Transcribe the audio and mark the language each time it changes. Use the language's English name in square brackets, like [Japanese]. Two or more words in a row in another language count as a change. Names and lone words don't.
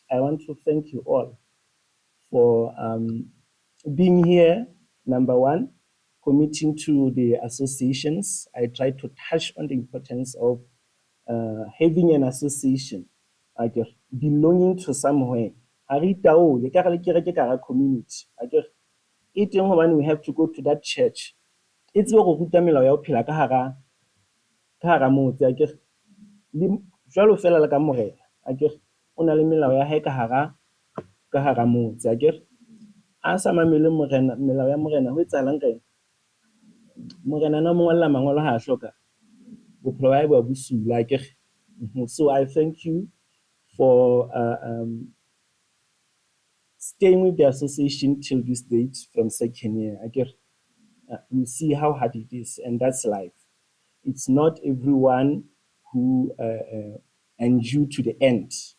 [English] I want to thank you all for being here, number one, committing to the associations. I tried to touch on the importance of having an association, belonging to somewhere. Community. When we have to go to that church, it's [Southern Sotho] go ruta melao ya ho phela ka hara motse, akere le jwalo fela le ka morena, akere o na le melao ya hae ka hara motse, akere a sa mamele morena, melao ya morena ho etsahalang ka ena. Morena na mo ngolla mangolo ha a hloka bophelo ba hae bo busula, akere. [English] So I thank you for staying with the association till this date from second year. You see how hard it is, and that's life. It's not everyone who endure to the end.